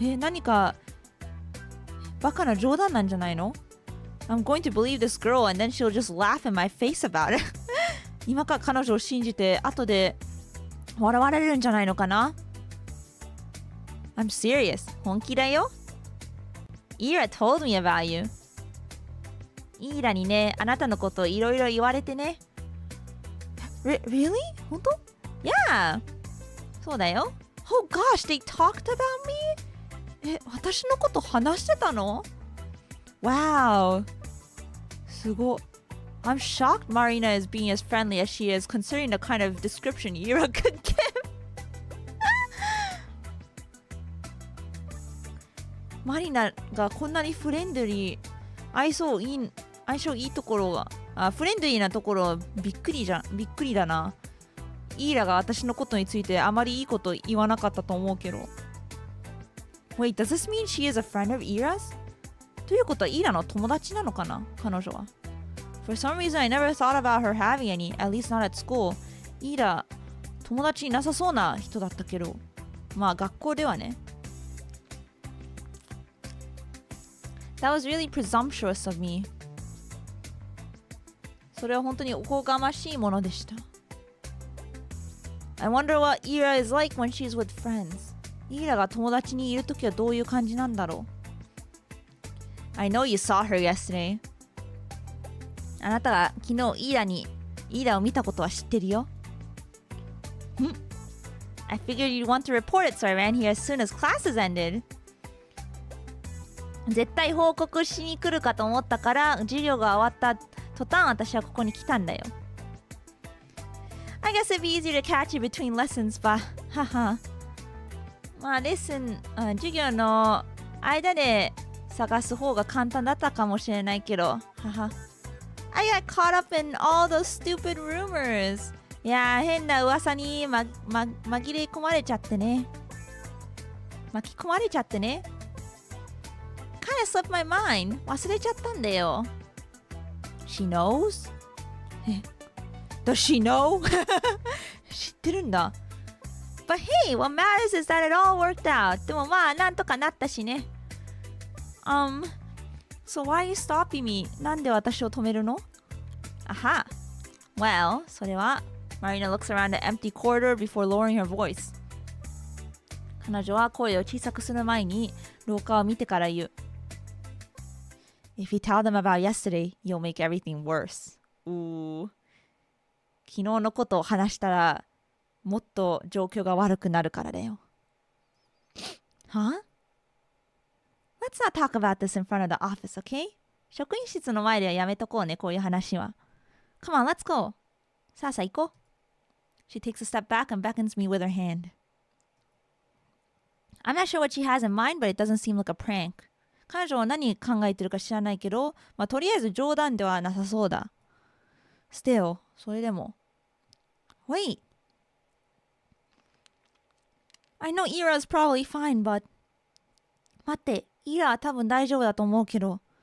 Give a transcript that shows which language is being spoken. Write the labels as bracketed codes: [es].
[ja] 何かバカな冗談なんじゃないの？ [en] I'm going to believe this girl and then she'll just laugh in my face about it. [ja] 今から彼女を信じて後で笑われるんじゃないのかな？ [en] I'm serious. [ja] 本気だよ。 [en] Ira told me about you. [ja] イーラにね、あなたのこといろいろ言われてね。 [en] Really? [ja] 本当？ [en] Yeah. [ja] そうだよ。 [en] Oh gosh, they talked about me? [ja] 私のこと話してたの？Wow. すごい。 [en] I'm shocked Marina is being as friendly as she is considering the kind of description Ira could give. [ja] マリナがこんなにフレンドリー、相性いいところが、フレンドリーなところびっくりだな。イーラが私のことについてあまりいいこと言わなかったと思うけど。 [en] Wait, does this mean she is a friend of Ira's? [ja] ということはイーラの友達なのかな、彼女は。 [en] For some reason I never thought about her having any, at least not at school. [ja] イーラ、友達いなさそうな人だったけど。まあ学校ではね。 [en] That was really presumptuous of me. [ja] それは本当におこがましいものでした。 [en] I wonder what Ira is like when she's with friends. [ja] イーラが友達にいるときはどういう感じなんだろう。 [en] I know you saw her yesterday. [ja] あなたが昨日イーラを見たことは知ってるよ。 [en] I figured you'd want to report it, so I ran here as soon as classes ended. [ja] 絶対報告しに来るかと思ったから授業が終わった途端私はここに来たんだよ。 [en] I guess it'd be easier to catch you between lessons, but [ja] まあ授業の間で探す方が簡単だったかもしれないけど [en] I got caught up in all those stupid rumors. [ja] いや変な噂に紛れ込まれちゃってね。巻き込まれちゃってね。 [en] Kind of slipped my mind. [ja] 忘れちゃったんだよ。 [en] She knows? Does she know? [ja] 知ってるんだ。 [en] But hey, what matters is that it all worked out. [ja] でもまあなんとかなったしね。 [en] So why are you stopping me? [ja] なんで私を止めるの？Aha. [en] Well, [ja] それは [en] Marina looks around the empty corridor before lowering her voice. [ja] 彼女は声を小さくする前に廊下を見てから言う。 [en] If you tell them about yesterday, you'll make everything worse. [ja] 昨日のことを話したらもっと状況が悪くなるからだよ。 Huh? [en] Let's not talk about this in front of the office, okay? [ja] 職員室の前ではやめとこうね、こういう話は。 [en] Come on, let's go. [ja] さあさあ行こう。 [en] She takes a step back and beckons me with her hand. I'm not sure what she has in mind, but it doesn't seem like a prank. [ja] 彼女は何考えてるか知らないけど、とりあえず冗談ではなさそうだ。 [en] Still, [ja] それでも。 [en] Wait. I know Ira's probably fine, but... [ja] 待って、イラは多分大丈夫だと思うけど。